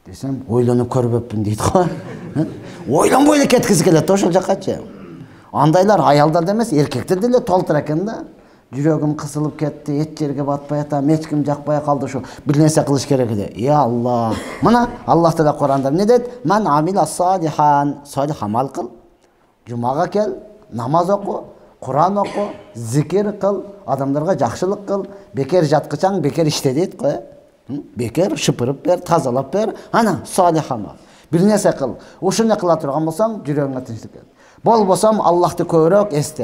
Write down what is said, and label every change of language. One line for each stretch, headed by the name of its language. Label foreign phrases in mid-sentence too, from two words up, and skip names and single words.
Kyrgyz: десем, ойланып көрбөппүн дейт го. Ойланбой эле кеткиси келет ошол жаккачы. Андайлар аялдарда эмес, эркектерде эле толтур экен да. Жүрөгүм кысылып кетти, эч жерге батпай атам, эч ким жакпай калды, ушу бир нерсе кылыш керек эле.
Arabic: يا الله.
Kyrgyz: Мына Аллах Таала Куранда эмне дейт?
Arabic: من عمل صالحا,
Kyrgyz: салих амал кыл. Жумага кел, намаз оку, Куран оку, зикир кыл, адамдарга жакшылык кыл. Бекер жаткычаң, бекер иште дейт го. Бекер шыпырып бер, тазалап бер. Ана салих амал. Бир нерсе кыл. Ушуну кыла турган болсоң, жүрөгүңө тынчтык кел. Болбосом Аллахты көбүрөөк эсте.